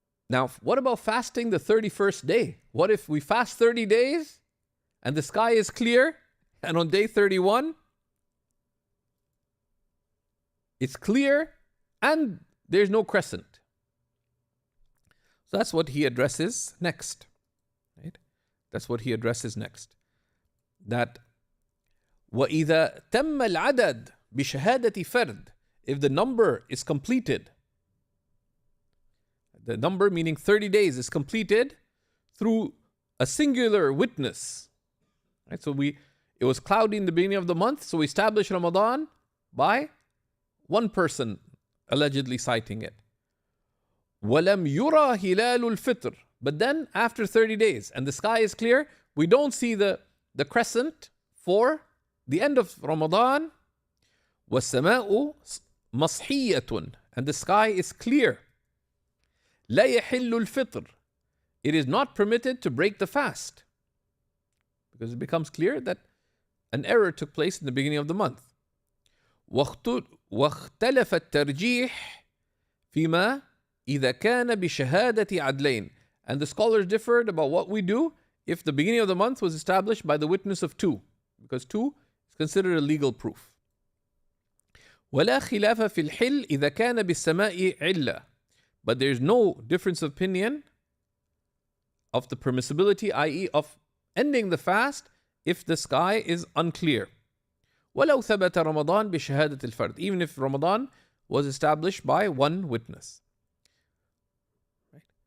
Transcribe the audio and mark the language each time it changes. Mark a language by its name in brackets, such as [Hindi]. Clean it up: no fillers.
[English] Now, what about fasting the 31st day? What if we fast 30 days and the sky is clear and on day 31 it's clear and there's no crescent? So that's what he addresses next. Right? That's what he addresses next. [Arabic] That وَإِذَا تَمَّ الْعَدَدْ بِشَهَادَةِ فَرْدٍ. [English] If the number is completed, the number meaning 30 days is completed through a singular witness. Right? So it was cloudy in the beginning of the month, so we established Ramadan by one person allegedly citing it. [Arabic] وَلَمْ يُرَى هِلَالُ الْفِطْرِ. [English] But then after 30 days and the sky is clear, we don't see the crescent for the end of Ramadan. [Arabic] وَالسَّمَاءُ مَصْحِيَّةٌ. [English] And the sky is clear. [Arabic] لا يحل الفطر. [English] It is not permitted to break the fast, because it becomes clear that an error took place in the beginning of the month. [Arabic] واختلف الترجيح فيما إذا كان بشهادة عدلين. [English] And the scholars differed about what we do if the beginning of the month was established by the witness of 2, because 2 is considered a legal proof. [Arabic] ولا خلاف في الحل إذا كان بالسماء علة. [English] But there's no difference of opinion of the permissibility, i.e. of ending the fast if the sky is unclear. [Arabic] وَلَوْ ثَبَتَ رَمَضَانْ بِشَهَادَةِ الْفَرْدِ. [English] Even if Ramadan was established by one witness. Right?